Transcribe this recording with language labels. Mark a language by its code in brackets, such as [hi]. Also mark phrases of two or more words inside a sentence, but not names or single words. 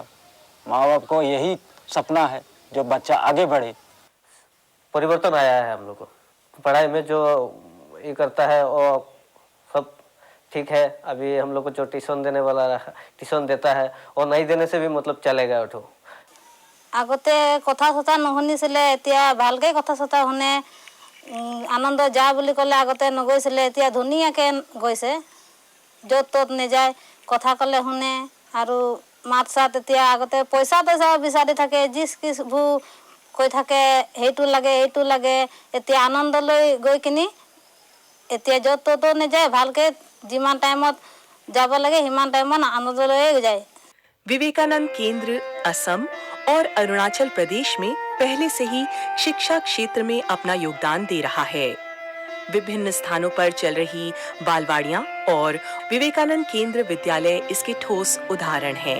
[hi] माँ बाप को यही सपना है जो बच्चा आगे बढ़े। परिवर्तन आया है हम लोग को पढ़ाई में, जो ये करता है वो सब ठीक है। अभी हम लोग को जो ट्यूशन देने वाला ट्यूशन देता है और नहीं देने से भी मतलब चलेगा उठो। [as] আগতে কথা চথা নুশুনিছিলে, এতিয়া ভালকৈ কথা চথা শুনে। আনন্দ যা বুলি ক'লে আগতে নগৈছিলে, এতিয়া ধুনীয়াকৈ গৈছে। য'ত ত'ত নেযায়, কথা ক'লে শুনে আৰু মাত চাত। এতিয়া আগতে পইচা বিচাৰি থাকে, যিচ কিচবোৰ কৈ থাকে, সেইটো লাগে এইটো লাগে। এতিয়া আনন্দলৈ গৈ কিনি এতিয়া য'ত ত'তো নেযায়, ভালকৈ যিমান টাইমত যাব লাগে সিমান টাইমত আনন্দলৈ যায়। [hi] विवेकानंद केंद्र असम और अरुणाचल प्रदेश में पहले से ही शिक्षा क्षेत्र में अपना योगदान दे रहा है। विभिन्न स्थानों पर चल रही बालवाड़ियां और विवेकानंद केंद्र विद्यालय इसके ठोस उदाहरण हैं।